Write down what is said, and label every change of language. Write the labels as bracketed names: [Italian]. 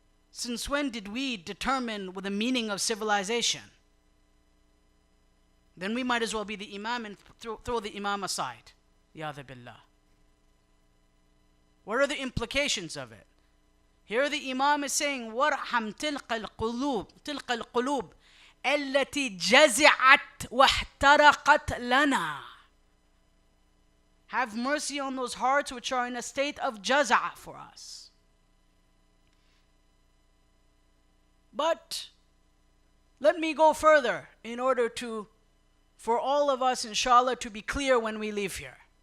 [English] Since when did we determine the meaning of civilization? Then we might as well be the Imam and throw the Imam aside. Yadha billah. What are the implications of it? Here the Imam is saying, [Arabic] وَارْحَمْ تِلْقَ الْقُلُوبِ الَّتِي جَزِعَتْ وَاحْتَرَقَتْ لَنَا. [English] Have mercy on those hearts which are in a state of jaza' for us. But let me go further in order for all of us, inshallah, to be clear when we leave here.